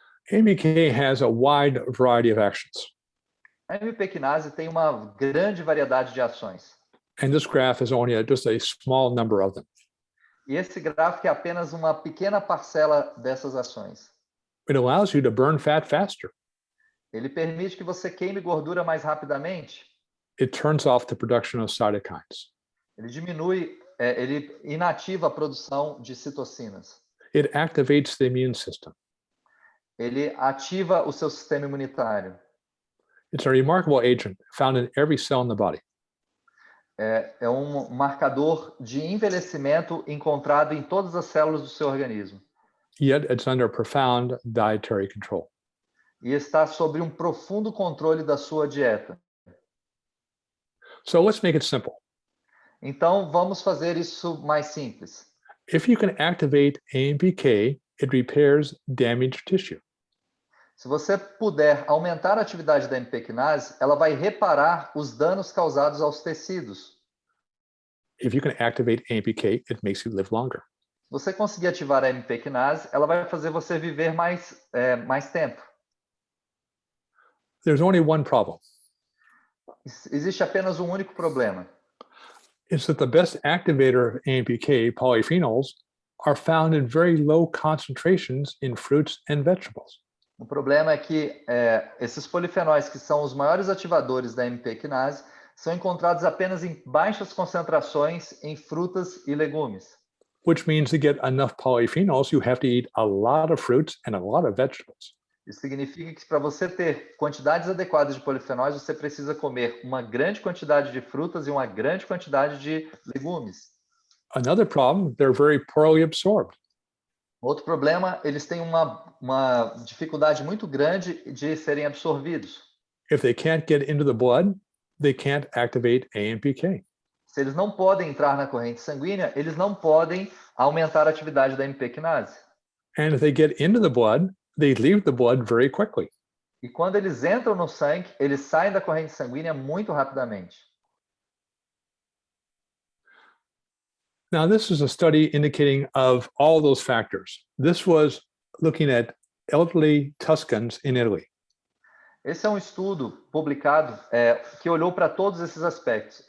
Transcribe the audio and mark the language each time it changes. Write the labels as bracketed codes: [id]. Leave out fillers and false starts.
[en] AMPK has a wide variety of actions. [pt] A AMP quinase tem uma grande variedade de ações. [en] And this graph is only just a small number of them. [pt] E esse gráfico é apenas uma pequena parcela dessas ações. [en] It allows you to burn fat faster. [pt] Ele permite que você queime gordura mais rapidamente. [en] It turns off the production of cytokines. [pt] Ele inativa a produção de citocinas. [en] It activates the immune system. [pt] ele ativa o seu sistema imunitário. [en] It's a remarkable agent found in every cell in the body. [pt] É um marcador de envelhecimento encontrado em todas as células do seu organismo. [en] Yet it's under profound dietary control. [pt] E está sob um profundo controle da sua dieta. [en] So let's make it simple. [pt] Então, vamos fazer isso mais simples. [en] If you can activate AMPK, it repairs damaged tissue. [pt] Se você puder aumentar a atividade da AMP quinase, ela vai reparar os danos causados aos tecidos. [en] If you can activate AMPK, it makes you live longer. [pt] Se você conseguir ativar a AMP quinase, ela vai fazer você viver mais tempo. [en] There's only one problem. [pt] Existe apenas um único problema. [en] It's that the best activator of AMPK, polyphenols, are found in very low concentrations in fruits and vegetables. [pt] O problema é que esses polifenóis, que são os maiores ativadores da AMP quinase, são encontrados apenas em baixas concentrações em frutas e legumes. [en] Which means to get enough polyphenols, you have to eat a lot of fruits and a lot of vegetables. [pt] Isso significa que para você ter quantidades adequadas de polifenóis, você precisa comer uma grande quantidade de frutas e uma grande quantidade de legumes. [en] Another problem, they're very poorly absorbed. [pt] Outro problema, eles têm uma dificuldade muito grande de serem absorvidos. [en] If they can't get into the blood, they can't activate AMPK. [pt] Se eles não podem entrar na corrente sanguínea, eles não podem aumentar a atividade da AMP quinase. [en] And if they get into the blood, they leave the blood very quickly. [pt] E quando eles entram no sangue, eles saem da corrente sanguínea muito rapidamente. [en] Now, this is a study indicating of all those factors. This was looking at elderly Tuscans in Italy. [pt] Esse é um estudo publicado que olhou para todos esses aspectos.